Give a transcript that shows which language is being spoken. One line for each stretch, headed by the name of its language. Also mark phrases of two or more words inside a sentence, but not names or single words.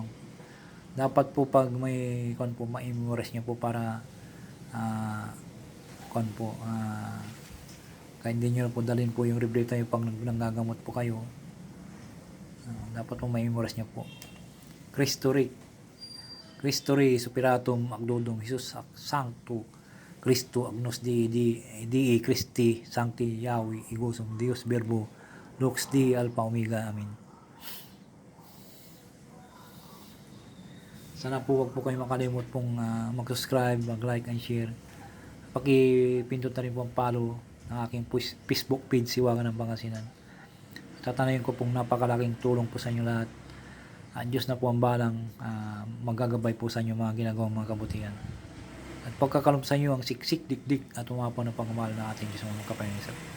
Filipino: Dapat po pag may kon po ma-memorize niyo po para kahit hindi nyo po dalhin po yung libreta yung pag nanggagamot po kayo, dapat po ma-memorize niyo po.
Latin: Cristo Rei Spiratum Agdodum Jesus Sancto Cristo Agnus Dei Christi Sancti Yahweh Igusum Dios Verbo Lux Dei Alpha Omega. Amen.
Filipino: Sana po wag po kayo makalimot pong mag-subscribe,
English: mag-like and share.
Filipino: Pakipindot na rin po ang follow ng aking Facebook page, Siwagan ng Pangasinan. Tatanayin ko pong napakalaking tulong po sa inyo lahat. Diyos na po ang balang magagabay po sa inyo mga ginagawang mga kabutihan. At pagkakalom sa inyo ang siksik, dikdik at umapaw ng pagmamahal ng ating Diyos mga kapayanisan.